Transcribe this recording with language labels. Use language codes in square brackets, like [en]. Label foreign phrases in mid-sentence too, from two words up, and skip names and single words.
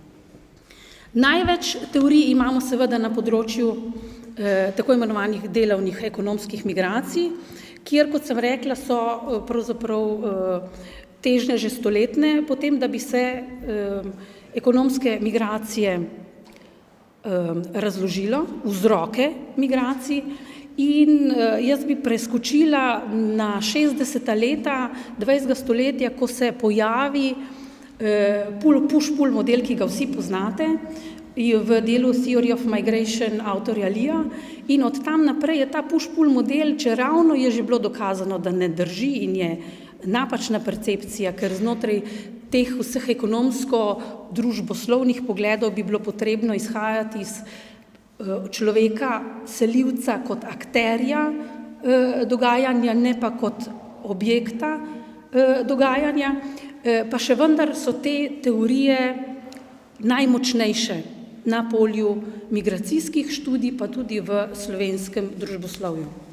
[sl] Največ teorij imamo seveda na področju tako imenovanih delovnih ekonomskih migracij, kjer, kot sem rekla, so pravzaprav težnje že stoletne, potem, da bi se ekonomske migracije razložilo, vzroke migracij. In jaz bi preskočila na 60. leta 20. stoletja, ko se pojavi push-pull model, ki ga vsi poznate, v delu Theory of Migration avtorja Leeja, in od tam naprej je ta push-pull model, čeravno je že bilo dokazano, da ne drži in je napačna percepcija, ker znotraj teh vseh ekonomsko-družboslovnih pogledov bi bilo potrebno izhajati iz človeka, selivca kot akterja dogajanja, ne pa kot objekta dogajanja, pa še vendar so te teorije najmočnejše na polju migracijskih študij, pa tudi v slovenskem družboslovju.